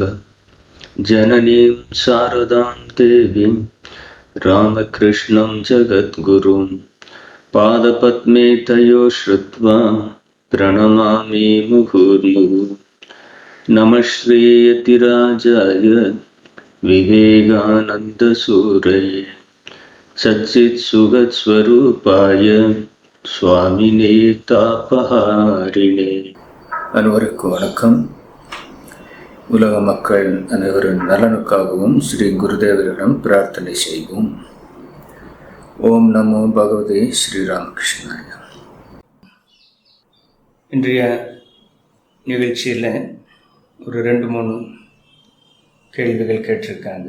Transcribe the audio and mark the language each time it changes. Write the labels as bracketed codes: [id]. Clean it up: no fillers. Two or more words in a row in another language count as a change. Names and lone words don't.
[sa] जननीं शारदां देवीं रामकृष्णं जगद्गुरुं पादपद्मे तयो श्रुत्वा प्रणमामि मुहुर्मुहुः। नमः श्रीयतिराजाय विवेकानन्दसूरये सच्चित्सुखस्वरूपाय स्वामिने तापहारिणे. [ta] அனைவருக்கும் வணக்கம். உலக மக்கள் அனைவரின் நலனுக்காகவும் ஸ்ரீ குருதேவரிடம் பிரார்த்தனை செய்வோம். [sa] ॐ नमो भगवते श्रीरामकृष्णाय. [ta] இன்றைய நிகழ்ச்சியில் ஒரு 2-3 கேள்விகள் கேட்டிருக்காங்க.